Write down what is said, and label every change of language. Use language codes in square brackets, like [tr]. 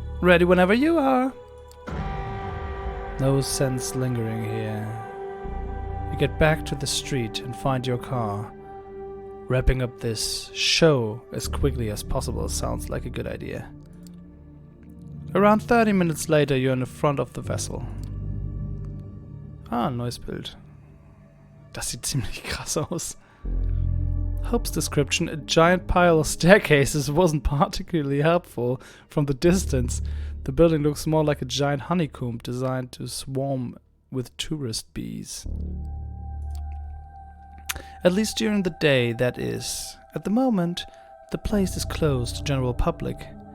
[en] Ready whenever you are. No sense lingering here. You get back to the street and find your car. Wrapping up this show as quickly as possible sounds like a good idea. Around 30 minutes later, you're in the front of the vessel. [de] Ein neues Bild. Das sieht ziemlich krass aus. [en] Hope's description, a giant pile of staircases, wasn't particularly helpful. From the distance, the building looks more like a giant honeycomb designed to swarm with tourist bees. At least during the day, that is. At the moment, the place is closed to general public.